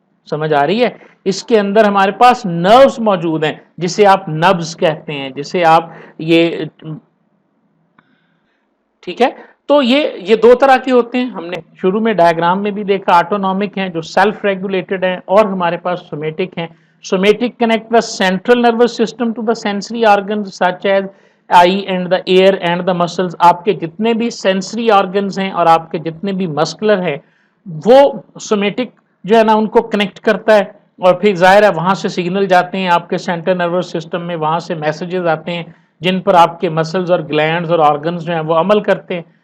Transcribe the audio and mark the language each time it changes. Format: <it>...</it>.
<ur>سمجھ آ رہی ہے؟ اس کے اندر ہمارے پاس نروز موجود ہیں جسے آپ نبز کہتے ہیں، جسے آپ یہ ٹھیک ہے. تو یہ دو طرح کے ہوتے ہیں، ہم نے شروع میں ڈائیگرام میں بھی دیکھا. آٹونومک ہیں جو سیلف ریگولیٹڈ ہیں، اور ہمارے پاس سومیٹک ہیں.</ur> <en>Somatic connect the central nervous system to the sensory organs such as eye and the ear and the muscles.</en> <ur>آپ کے جتنے بھی سینسری آرگنز ہیں اور آپ کے جتنے بھی مسکولر ہیں وہ سومیٹک جو ہے نا ان کو کنیکٹ کرتا ہے، اور پھر ظاہر ہے وہاں سے سگنل جاتے ہیں آپ کے سینٹرل نروس سسٹم میں، وہاں سے میسیجز آتے ہیں جن پر آپ کے مسلز اور گلینڈز اور آرگنز جو ہیں وہ عمل کرتے ہیں.</ur>